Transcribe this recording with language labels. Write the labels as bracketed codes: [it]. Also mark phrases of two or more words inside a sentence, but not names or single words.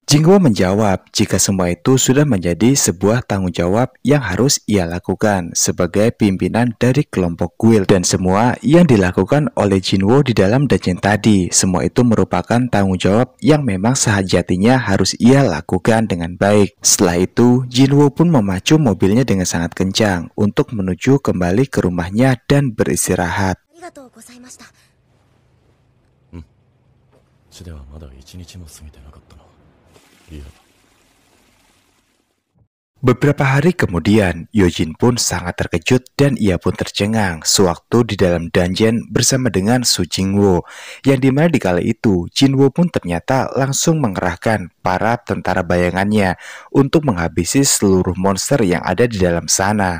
[id] Jinwoo menjawab jika semua itu sudah menjadi sebuah tanggung jawab yang harus ia lakukan sebagai pimpinan dari kelompok guild, dan semua yang dilakukan oleh Jinwoo di dalam dungeon tadi, semua itu merupakan tanggung jawab yang memang sejatinya harus ia lakukan dengan baik. Setelah itu, Jinwoo pun memacu mobilnya dengan sangat kencang untuk menuju kembali ke rumahnya dan beristirahat. [ja] ありがとうございました。地ではまだ1日も過ぎてなかったな。いや [id] Beberapa hari kemudian, Yojin pun sangat terkejut dan ia pun tercengang sewaktu di dalam dungeon bersama dengan Su Jingwoo, yang dimana di kala itu Jinwoo pun ternyata langsung mengerahkan para tentara bayangannya untuk menghabisi seluruh monster yang ada di dalam sana.